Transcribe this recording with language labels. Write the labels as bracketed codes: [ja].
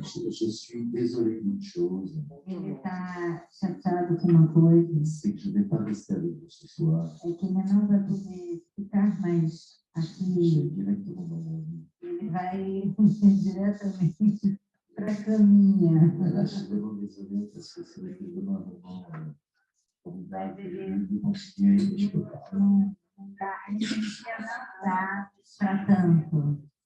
[fr] Je suis désolé d'une chose, [pt] Ele está chateado com uma coisa, [fr] c'est que je ne vais pas rester avec vous ce soir. [pt] é que ele não vai poder ficar mais [fr] Je [pt] aqui. [fr] vais directement dans mon lit. [pt] Ele vai diretamente para a caminha. [fr] Là, je suis vraiment désolé parce que c'est vraiment un moment formidable. Je continuer, mais je ne peux pas. [pt] Não dá, a energia não dá para tanto.